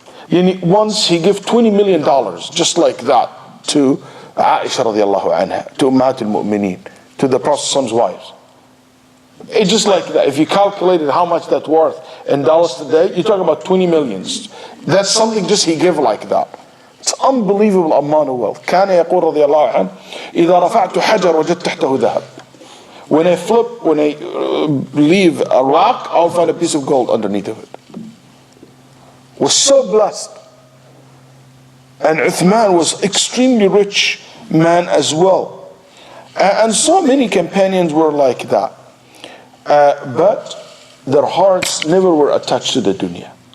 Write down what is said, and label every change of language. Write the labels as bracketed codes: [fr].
[en] Once he gave $20 million, just like that, to Aisha radiallahu anha, to Ummat al-Mu'mineen, to the Prophet's wives. It's just like that. If you calculated how much that's worth in dollars today, you talk about 20 millions. That's something just he gave like that. It's unbelievable amount of wealth. [ar] كان يقول رضي الله عنه إذا رفعت حجر وجدت تحته ذهب. [en] When I leave a rock, I'll find a piece of gold underneath of it. Was so blessed. And Uthman was extremely rich man as well. And so many companions were like that. But their hearts never were attached to the dunya.